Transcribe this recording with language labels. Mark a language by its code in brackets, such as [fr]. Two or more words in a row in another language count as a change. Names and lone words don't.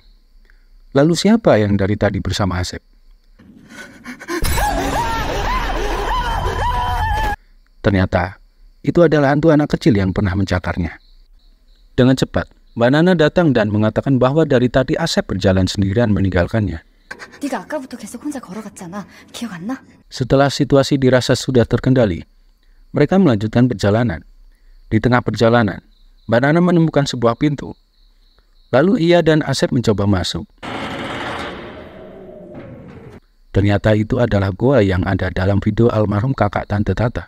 [id] Lalu siapa yang dari tadi bersama Asep? Ternyata, itu adalah hantu anak kecil yang pernah mencakarnya. Dengan cepat, Mbak Nana datang dan mengatakan bahwa dari tadi Asep berjalan sendirian meninggalkannya. [ko] 네가 아까부터 계속 혼자 걸어갔잖아. 기억 안 나? [id] Setelah situasi dirasa sudah terkendali, mereka melanjutkan perjalanan. Di tengah perjalanan, Mbak Nana menemukan sebuah pintu. Lalu ia dan Asep mencoba masuk. Ternyata itu adalah goa yang ada dalam video almarhum kakak tante Tata.